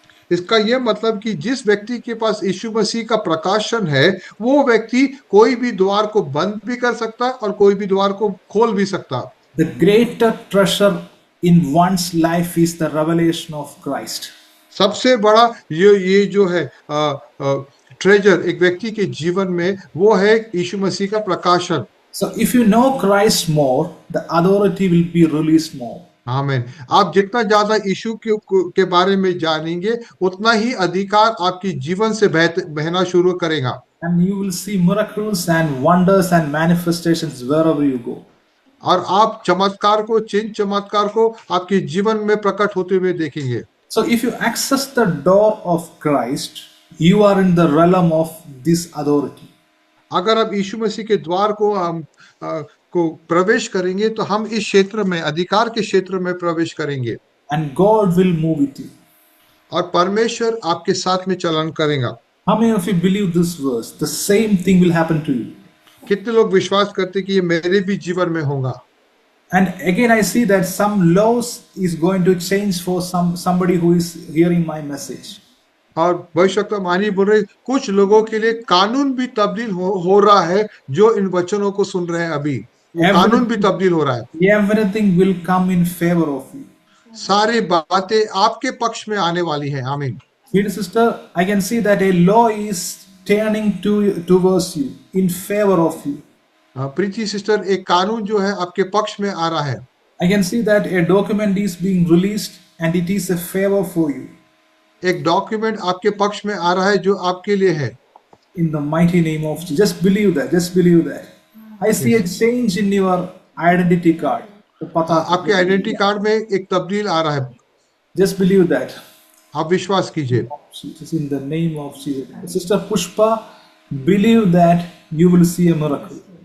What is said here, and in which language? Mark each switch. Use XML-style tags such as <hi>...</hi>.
<hi>इसका यह मतलब कि जिस व्यक्ति के पास यीशु मसीह का प्रकाशन है वो व्यक्ति कोई भी द्वार को बंद भी कर सकता है और कोई भी द्वार को खोल भी सकता।</hi> <en>The greater treasure in one's life is the revelation of Christ.</en> <hi>सबसे बड़ा ये जो है ट्रेजर एक व्यक्ति के जीवन में वो है यीशु मसीह का प्रकाशन।</hi> <en>So if you know Christ more, the authority will be released more.</en> <hi>आमीन। आप जितना ज्यादा यीशु के बारे में जानेंगे उतना ही अधिकार आपकी जीवन से बहना शुरू करेगा।</hi> <en>And you will see miracles and wonders and manifestations wherever you go.</en> <hi>और आप चमत्कार को चिन्ह चमत्कार को आपके जीवन में प्रकट होते हुए देखेंगे।</hi> <en>So if you access the door of Christ, you are in the realm of this authority.</en> <hi>अगर आप यीशु मसीह के द्वार को प्रवेश करेंगे तो हम इस क्षेत्र में अधिकार के क्षेत्र में प्रवेश करेंगे।</hi> <en>And God will move with you.</en> <hi>और परमेश्वर आपके साथ में चलन करेगा।</hi> <en>How many of you believe this verse? The same thing will happen to you.</en> <hi>कितने लोग विश्वास करते कि ये मेरे भी जीवन में होगा?</hi> <en>And again I see that some laws is going to change for somebody who is hearing my message.</en> <hi>और भविष्यवक्ता मानी बोल रहे कुछ लोगों के लिए कानून भी तब्दील हो रहा है जो इन वचनों को सुन रहे हैं। अभी कानून भी तब्दील हो रहा है।</hi> <en>Everything will come in favor of you.</en> <hi>सारी बातें आपके पक्ष में आने वाली हैं। आमीन।</hi> <en>Dear sister, I can see that a law is turning towards you in favor of you.</en> <hi>Preeti sister, एक कानून जो है आपके पक्ष में आ रहा है।</hi> <en>I can see that a document is being released and it is a favor for you.</en> <hi>एक डॉक्यूमेंट आपके पक्ष में आ रहा है जो आपके लिए है।</hi> <en>In the mighty name of Jesus, just believe that. Just believe that. I see a change in your identity card.</en> <hi>आपके आइडेंटिटी कार्ड में एक तब्दील आ रहा है।</hi> <en>Just believe that.</en> <hi>आप विश्वास कीजिए।</hi> <en>In the name of Jesus. Sister Pushpa, believe that you will see a miracle.</en>